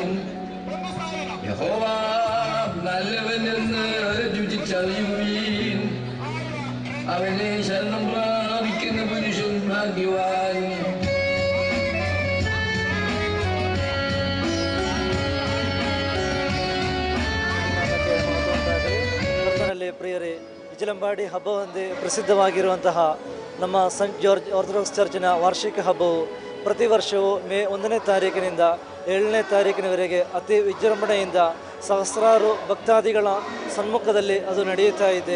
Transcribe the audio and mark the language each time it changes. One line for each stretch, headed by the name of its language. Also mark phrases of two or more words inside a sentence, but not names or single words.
Malayalam: യഹോവ നല്ലവനെന്ന് രുചിച്ചറിയുവീൻ. അവനെ ശരണം പ്രാപിക്കുന്ന പുരുഷൻ ഭാഗ്യവാൻ.
Kannada: ಪ್ರಿಯರೇ, ವಿಜಲಂಬಾಡಿ ಹಬ್ಬವೆಂದೇ ಪ್ರಸಿದ್ಧವಾಗಿರುವಂತಹ ನಮ್ಮ ಸೆಂಟ್ ಜಾರ್ಜ್ ಆರ್ಥೋಡಾಕ್ಸ್ ಚರ್ಚಿನ ವಾರ್ಷಿಕ ಹಬ್ಬವು ಪ್ರತಿ ವರ್ಷವೂ ಮೇ 1ನೇ ತಾರೀಕಿನಿಂದ 7ನೇ ತಾರೀಕಿನವರೆಗೆ ಅತಿ ವಿಜೃಂಭಣೆಯಿಂದ ಸಹಸ್ರಾರು ಭಕ್ತಾದಿಗಳ ಸಮ್ಮುಖದಲ್ಲಿ ಅದು ನಡೆಯುತ್ತಾ ಇದೆ.